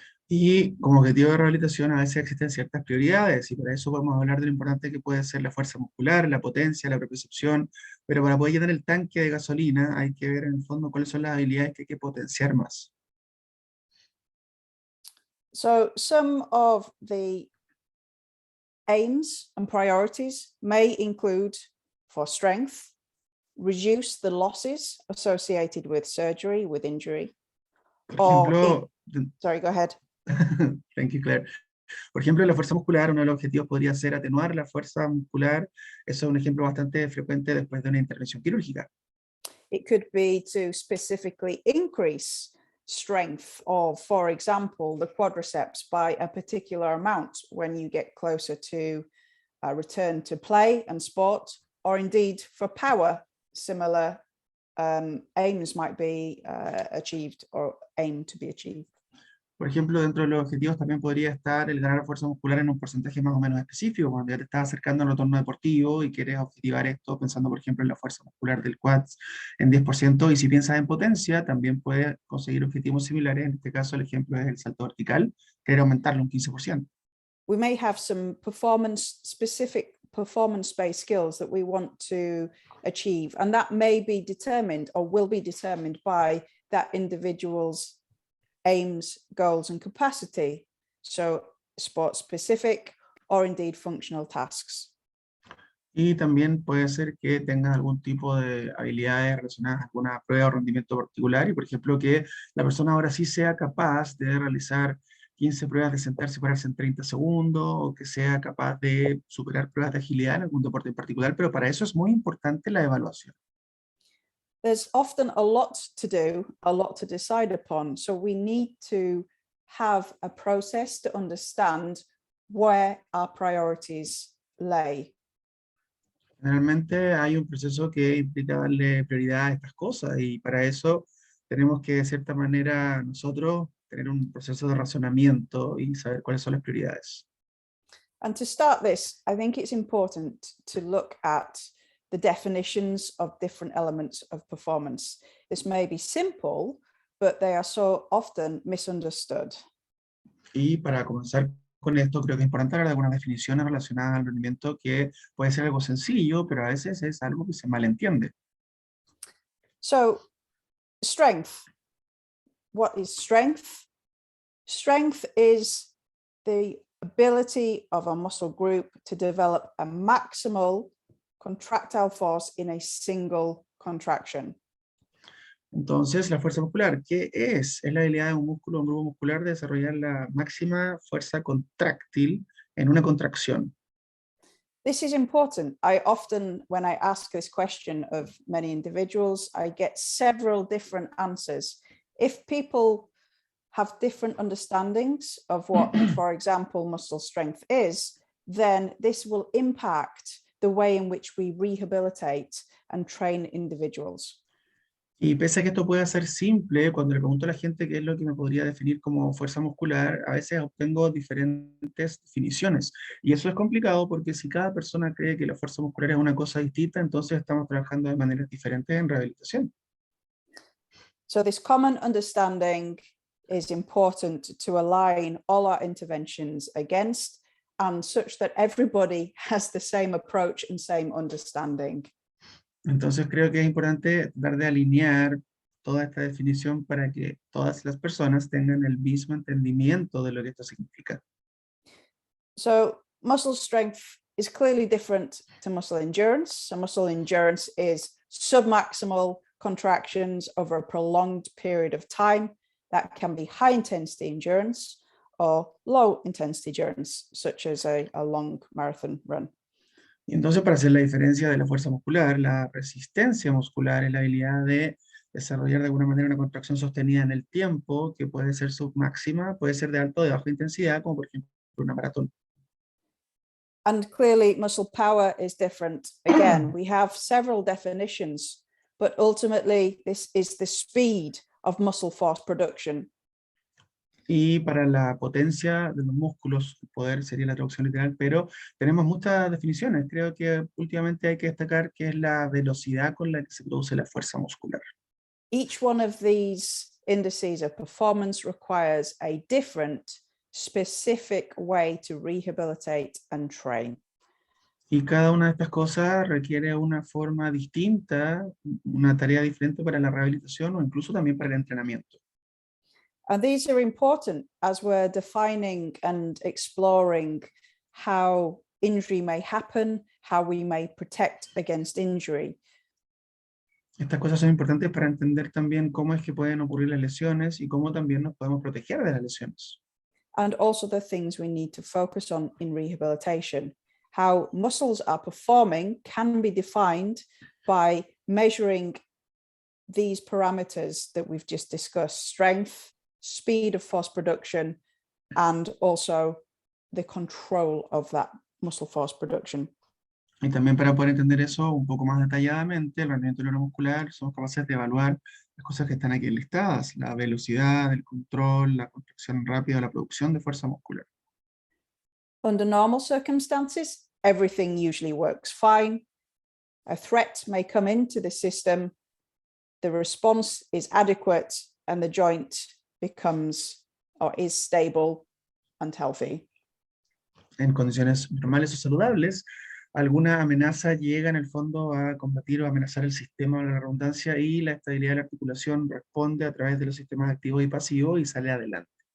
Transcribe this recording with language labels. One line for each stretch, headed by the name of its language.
Spanish: Y como objetivo de rehabilitación a veces existen ciertas prioridades y para eso vamos a hablar de lo importante que puede ser la fuerza muscular, la potencia, la propiocepción, pero para poder llenar el tanque de gasolina hay que ver en el fondo cuáles son las habilidades que hay que potenciar más.
English: So some of the aims and priorities may include, for strength, reduce the losses associated with surgery, with injury.
Spanish: Por ejemplo,
English: Sorry, go ahead. Thank you, Claire.
Spanish: Por ejemplo, la fuerza muscular, uno de los objetivos podría ser atenuar la fuerza muscular. Eso es un ejemplo bastante frecuente después de una intervención quirúrgica.
English: It could be to specifically increase strength of, for example, the quadriceps by a particular amount when you get closer to a return to play and sport, or indeed for power, similar aims might be achieved or aim to be achieved.
Spanish: Por ejemplo, dentro de los objetivos también podría estar el ganar fuerza muscular en un porcentaje más o menos específico, cuando ya te estás acercando al retorno deportivo y quieres objetivar esto pensando, por ejemplo, en la fuerza muscular del quads en 10%, y si piensas en potencia, también puedes conseguir objetivos similares, en este caso el ejemplo es el salto vertical, querer aumentarlo un 15%.
English: We may have some performance-specific, performance-based skills that we want to achieve, and that may be determined or will be determined by that individual's aims, goals, and capacity. So sport-specific, or indeed functional tasks.
Spanish: Y también puede ser que tengas algún tipo de habilidades relacionadas a alguna prueba o rendimiento particular y, por ejemplo, que la persona ahora sí sea capaz de realizar 15 pruebas de sentarse y pararse en 30 segundos, o que sea capaz de superar pruebas de agilidad en algún deporte en particular, pero para eso es muy importante la evaluación.
English: There's often a lot to do, a lot to decide upon, so we need to have a process to understand where our priorities lay.
Spanish: Generalmente hay un proceso que implica darle prioridad a estas cosas y para eso tenemos que de cierta manera nosotros tener un proceso de razonamiento y saber cuáles son las prioridades.
English: And to start this, I think it's important to look at the definitions of different elements of performance. This may be simple, but they are so often misunderstood.
Spanish: Y para comenzar con esto, creo que es importante hablar de algunas definiciones relacionadas al rendimiento que puede ser algo sencillo, pero a veces es algo que se malentiende.
English: So, strength. What is strength? Strength is the ability of a muscle group to develop a maximal contractile force in a single contraction.
Spanish: Entonces, la fuerza muscular, ¿qué es? Es la habilidad de un músculo o un grupo muscular de desarrollar la máxima fuerza contráctil en una contracción.
English: This is important. I often, when I ask this question of many individuals, I get several different answers. If people have different understandings of what, for example, muscle strength is, then this will impact the way in which we rehabilitate and train individuals.
Spanish: Y pese a que esto pueda ser simple, cuando le pregunto a la gente qué es lo que me podría definir como fuerza muscular, a veces obtengo diferentes definiciones. Y eso es complicado porque si cada persona cree que la fuerza muscular es una cosa distinta, entonces estamos trabajando de maneras diferentes en rehabilitación.
English: So this common understanding is important to align all our interventions against, and such that everybody has the same approach and same understanding.
Spanish: Entonces creo que es importante tratar de alinear toda esta definición para que todas las personas tengan el mismo entendimiento de lo que esto significa.
English: So muscle strength is clearly different to muscle endurance. So muscle endurance is submaximal contractions over a prolonged period of time. That can be high intensity endurance or low intensity endurance, such as a long marathon run.
Spanish: Y entonces, para hacer la diferencia de la fuerza muscular, la resistencia muscular es la habilidad de desarrollar de alguna manera una contracción sostenida en el tiempo, que puede ser submáxima, puede ser de alta o de baja intensidad, como por ejemplo una maratón.
English: And clearly muscle power is different. Again, we have several definitions, but ultimately this is the speed of muscle force production.
Spanish: Y para la potencia de los músculos, el poder sería la traducción literal, pero tenemos muchas definiciones. Creo que últimamente hay que destacar que es la velocidad con la que se produce la fuerza muscular.
English: Each one of these indices of performance requires a different, specific way to rehabilitate and train.
Spanish: Y cada una de estas cosas requiere una forma distinta, una tarea diferente para la rehabilitación o incluso también para el entrenamiento.
English: And these are important as we're defining and exploring how injury may happen, how we may protect against injury.
Spanish: Estas cosas son importantes para entender también cómo es que pueden ocurrir las lesiones y cómo también nos podemos proteger de las lesiones.
English: And also the things we need to focus on in rehabilitation. How muscles are performing can be defined by measuring these parameters that we've just discussed: strength, speed of force production, and also the control of that muscle force production.
Spanish: Y también para poder entender eso un poco más detalladamente, el rendimiento neuromuscular, somos capaces de evaluar las cosas que están aquí listadas: la velocidad, el control, la contracción rápida, la producción de fuerza muscular.
English: Under normal circumstances, everything usually works fine. A threat may come into the system, the response is adequate, and the joint becomes or is stable and healthy.
Spanish: En condiciones normales o saludables, alguna amenaza llega en el fondo a combatir o amenazar el sistema de la redundancia y la estabilidad de la articulación responde a través de los sistemas activos y pasivos y sale adelante.